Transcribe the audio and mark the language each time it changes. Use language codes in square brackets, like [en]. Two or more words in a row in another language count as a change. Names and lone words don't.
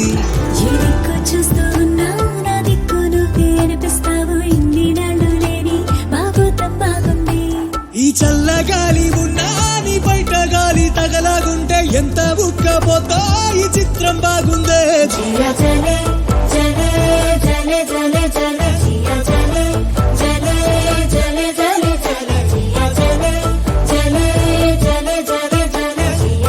[te] చూస్తూ ఉన్నావు నా దిక్కు నువ్వే అనిపిస్తావు ఇన్ని నాళ్ళు లేని బాగోతం బాగుంది ఈ చల్ల గాలి ఉన్నా నీ బయట గాలి తగలాగుంటే ఎంత ఉక్కపోతా ఈ చిత్రం బాగుందే [hi] जिया जले जले जले जले जले जिया जले जले जले जले जले जिया जले जले जले जले जले जिया